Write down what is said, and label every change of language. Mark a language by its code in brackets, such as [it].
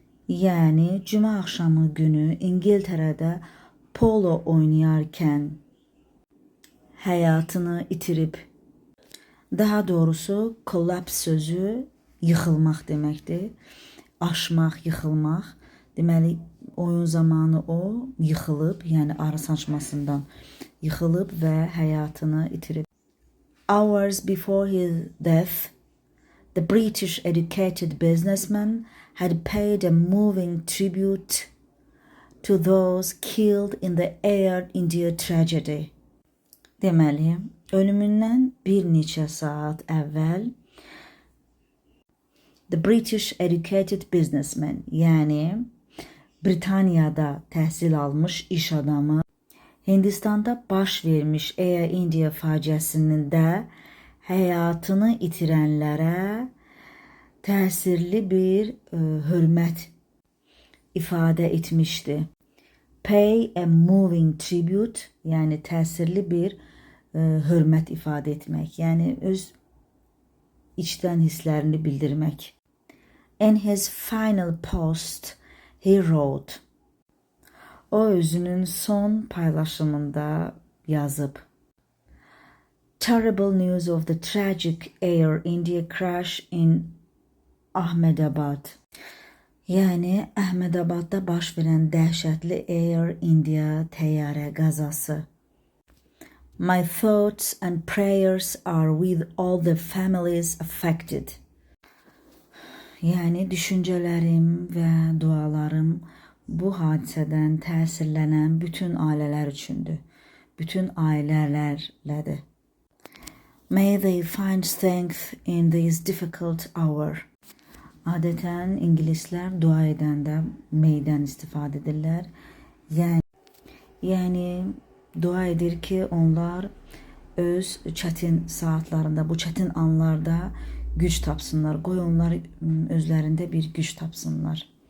[az] Yəni, cümə axşamı günü İngiltərədə polo oynayarkən həyatını itirib. Daha doğrusu, collapse sözü yıxılmaq deməkdir. Aşmaq, yıxılmaq. Deməli, oyun zamanı o yıxılıb, yəni arı saçmasından yıxılıb və həyatını itirib. [en] Hours before his death, the British educated businessman had paid a moving tribute to those killed in the Air India tragedy. [az] Deməli, ölümündən bir neçə saat əvvəl [en] the British educated businessman, [az] yəni Britaniyada təhsil almış iş adamı Hindistanda baş vermiş Air India faciəsinin də həyatını itirənlərə təsirli bir hörmət ifadə etmişdi. [en] Pay a moving tribute, [az] yani təsirli bir hörmət ifadə etmək, yəni öz içdən hisslərini bildirmək. [en] In his final post, he wrote. [az] O özünün son paylaşımında yazıb. [en] Terrible news of the tragic Air India crash in Ahmedabad. [az] Yəni Əhmədabadda baş verən dəhşətli Air India təyyarə qəzası. [en] My thoughts and prayers are with all the families affected. [az] Yəni düşüncələrim və dualarım bu hadisədən təsirlənən bütün ailələr üçündür. Bütün ailələrlədir. [en] May they find strength in this difficult hour. [az] Adətən ingilislər dua edəndə may'dən istifadə edirlər. Yəni dua edir ki, onlar öz çətin saatlarında, bu çətin anlarda güc tapsınlar. Qoy onlar özlərində bir güc tapsınlar.